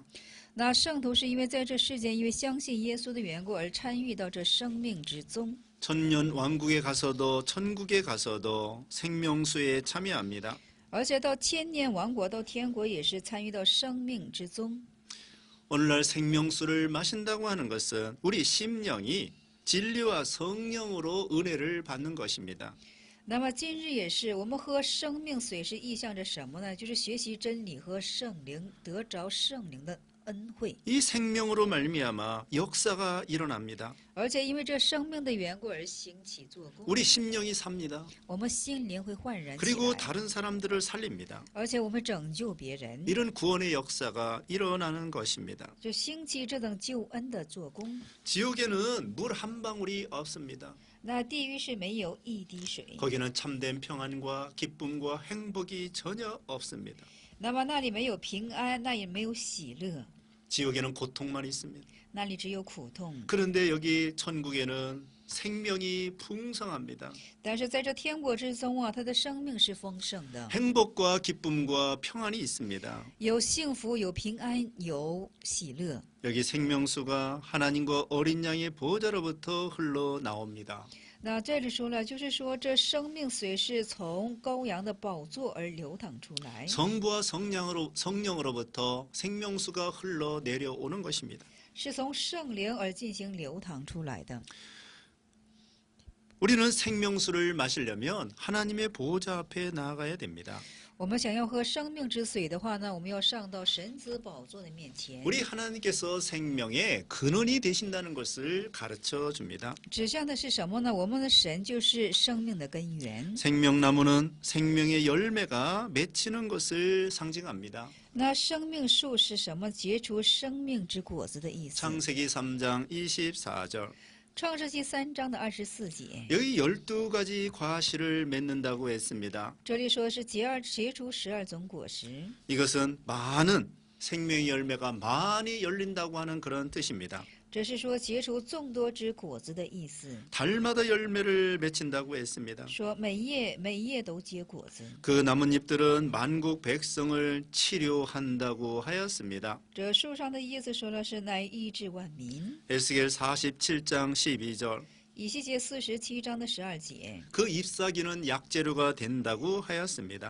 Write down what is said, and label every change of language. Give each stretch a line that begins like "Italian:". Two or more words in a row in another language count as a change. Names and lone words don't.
Chinese: 那圣徒是因为在这世间，因为相信耶稣的缘故而参与到这生命之中。
Korean: 천년 왕국에 가서도 천국에 가서도 생명수에 참여합니다.
Chinese: 而且到千年王国到天国也是参与到生命之中。
Korean: 오늘날 생명수를 마신다고 하는 것은 우리 심령이 진리와 성령으로 은혜를 받는 것입니다.
Chinese: 那么今日也是，我们喝生命水是意象着什么呢？就是学习真理和圣灵，得着圣灵的恩惠。
Korean: 이 생명으로 말미암아 역사가 일어납니다.
Chinese: 而且因为这生命的缘故而兴起做工，
Korean: 우리 심령이 삽니다.
Chinese: 我们心灵会焕然起
Korean: 그리고
Chinese: 来，
Korean: 다른 사람들을 살립니다.
Chinese: 而且我们拯救别人，
Korean: 이런 구원의 역사가 일어나는 것입니다.
Chinese: 就兴起这等救恩的做工。
Korean: 지옥에는 물 한 방울이 없습니다.
Chinese: 那地狱是没有一滴水，
Korean: 거기는 참된 평안과 기쁨과 행복이 전혀 없습니다.
Chinese: 那么那里没有平安，那也没有喜乐，
Korean: 지옥에는 고통만 있습니다.
Chinese: 那里只有苦痛。
Korean: 그런데 여기 천국에는 생명이 풍성합니다.
Chinese: 但是在这天国之中啊，他的生命是丰盛的，
Korean: 행복과 기쁨과 평안이 있습니다.
Chinese: 有幸福，有平安，有喜乐。
Korean: 여기 생명수가 하나님과 어린 양의 보호자로부터 흘러나옵니다.
Chinese: 那这里说了，就是说这生命水是从羔羊的宝座而流淌出来，
Korean: 성부와 성령으로부터 생명수가 흘러 내려오는 것입니다.
Chinese: 是从圣灵而进行流淌出来的。
Korean: 우리는 생명수를 마시려면 하나님의 보호자 앞에 나아가야 됩니다.
Chinese: 我们想要喝生命之水的话呢，我们要上到神子宝座的面前。
Korean: 우리 하나님께서 생명의 근원이 되신다는 것을 가르쳐 줍니다.
Chinese: 指向的是什么呢？我们的神就是生命的根源。
Korean: 생명나무는 생명의 열매가 맺히는 것을 상징합니다.
Chinese: 那生命树是什么？结出生命之果子的意思。
Korean: 창세기 3장 24절.
Chinese: 创世纪3章的24节，
Korean: 여기 12가지 과실을 맺는다고 했습니다.
Chinese: 这里说是结出12种果实，
Korean: 이것은 많은 생명의 열매가 많이 열린다고 하는 그런 뜻입니다.
Chinese: 这是说结出众多之果子的意思。
Korean: 달마다 열매를 맺힌다고 했습니다.
Chinese: 说每夜都结果子。
Korean: 그 나뭇잎들은 만국 백성을 치료한다고 하였습니다.
Chinese: 这树上的叶子说了是乃医治万民。
Korean: 에스겔 47장 12절.
Chinese: 以西结47章的12节
Korean: 그 잎사귀는 약재료가 된다고 하였습니다.